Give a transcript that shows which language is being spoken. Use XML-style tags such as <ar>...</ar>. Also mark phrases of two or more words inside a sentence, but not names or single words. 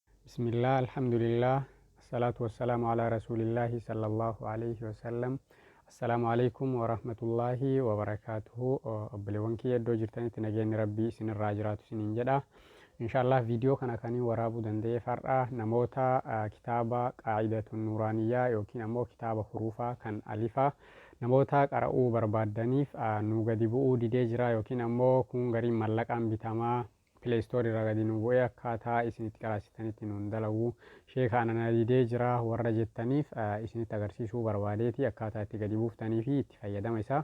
<ar>بسم الله، الحمد لله، الصلاة والسلام على رسول الله صلى الله عليه وسلم. السلام عليكم ورحمة الله وبركاته.</ar> <om>Obboleewwan kiyya iddoo jirtanitti nageenyi rabbii isinirraa jiraatu isiniin jedha. Inshallah viidiyoo kana kaniin waraabuu danda'eef har'a namoota kitaaba qaa'idatun nuuraaniyyaa yookiin ammoo kitaaba hurufa kan alifaa namoota qra'uu barbaaddaniif nu gadi bu'uu didee jira yookiin ammoo kun gariin mallaqaan bitamaa pileestoorii irraa gadi nu bu'ee akkaataa isinitti qaraasitanitti nuun dalaguu sheekaa ana didee jira warra jettaniif isinitti agarsiisuu barbaadeeti akkaataa itti gadi buuftanii fi itti fayyadama isaa.</om>